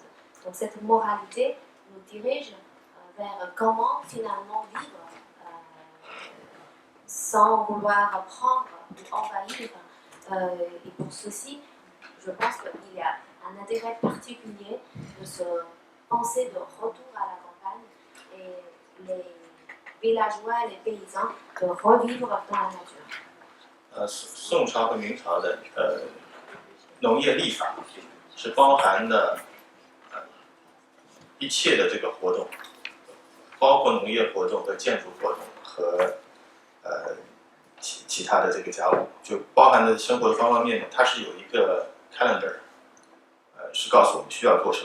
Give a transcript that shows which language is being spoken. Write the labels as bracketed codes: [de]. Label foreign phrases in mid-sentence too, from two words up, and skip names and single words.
[fr] Donc cette moralité nous dirige vers comment finalement vivre sans vouloir prendre ou envahir. Et pour ceci, je pense qu'il y a un intérêt particulier de se penser de retour à la campagne et les villageois et les paysans de revivre dans la nature. [zh] 宋朝和明朝的农业历法是包含的一切的这个活动，包括农业活动和建筑活动和其他的这个家务，就包含的生活的方方面面，它是有一个 calendar， 是告诉我们需要做什么。